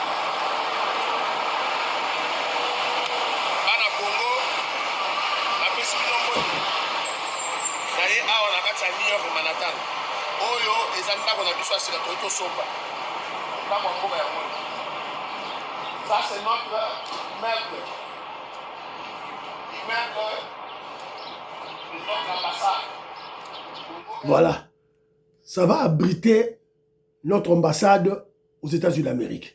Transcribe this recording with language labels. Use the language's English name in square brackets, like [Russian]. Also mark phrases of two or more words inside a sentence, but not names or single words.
[Lingala] Bana Congo, la kati ya New York Manhattan oyo eza ndako na biso asila toyi tosomba ndako ya mboka yango [French] ça c'est notre meuble de notre ambassade. Voilà, ça va abriter notre ambassade aux États-Unis d'Amérique.